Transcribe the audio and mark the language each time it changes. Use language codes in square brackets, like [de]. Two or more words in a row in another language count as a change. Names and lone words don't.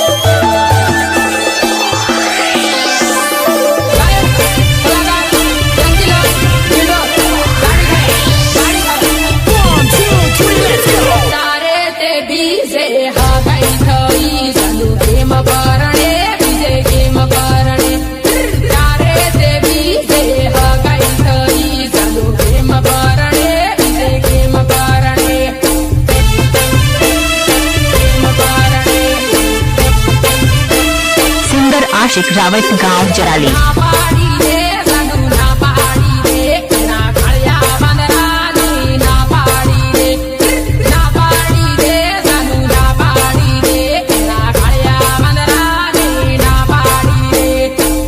[gu] તારે તે બીજે હગાઈ થઈ સાલું કેમ પરણે બીજે કેમ પરણે તારે તે બીજે હગાઈ થઈ સાલું કેમ પરણે બીજે કેમ પરણે [hi] सुंदर आशिक रावत गांव जराली [gu] ના પાડી દે સાલું ના પાડી દે એના કાળિયા વાંદરાની ના પાડી દે સાલું ના પાડી દે એના કાળિયા વાંદરાની ના પાડી દે